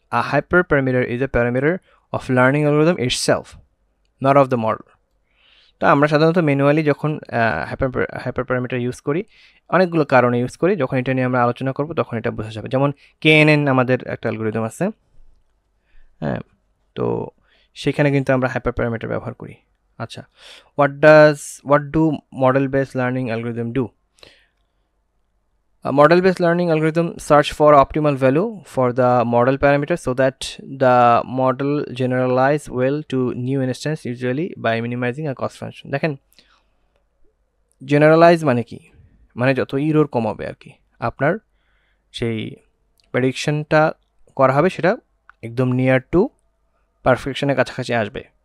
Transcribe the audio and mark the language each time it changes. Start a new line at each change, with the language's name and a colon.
English: A hyperparameter is a parameter of learning algorithm itself, not of the model.
Bangla: তো আমরা সাধারণত manually যখন hyperparameter use করি অনেকগুলো কারণে ইউজ করি, যখন এটা নিয়ে আমরা আলোচনা করব তখন এটা বোঝা যাবে। যেমন KNN আমাদের একটা অ্যালগরিদম আছে, হ্যাঁ, তো সেখানে কিন্তু আমরা হাইপারপ্যারামিটার ব্যবহার করি।
English: আচ্ছা, what do model based learning algorithm do? A model based learning algorithm search for optimal value for the model parameter so that the model generalize well to new instance, usually by minimizing a cost function.
Bangla: দেখেন generalise মানে কি, মানে যত error কমাবে আর কি, আপনার সেই প্রেডিকশনটা করা হবে সেটা একদম নিয়ার টু পারফেকশনের কাছাকাছি আসবে।